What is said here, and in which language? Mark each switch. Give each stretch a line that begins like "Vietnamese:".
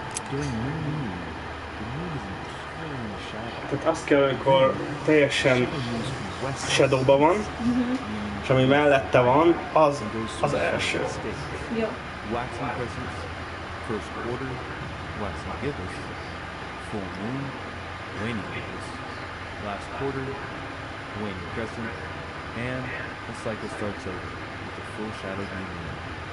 English: During new moon, the moon is entirely in the shadow.
Hungarian: Tehát azt kell, amikor teljesen shadowban van, és ami mellette van, az első. Jó.
English: Waxing crescents, first quarter, waxing gibbous, full moon, waning gibbous, last quarter, waning crescent, and the cycle starts over with the full shadowed new moon.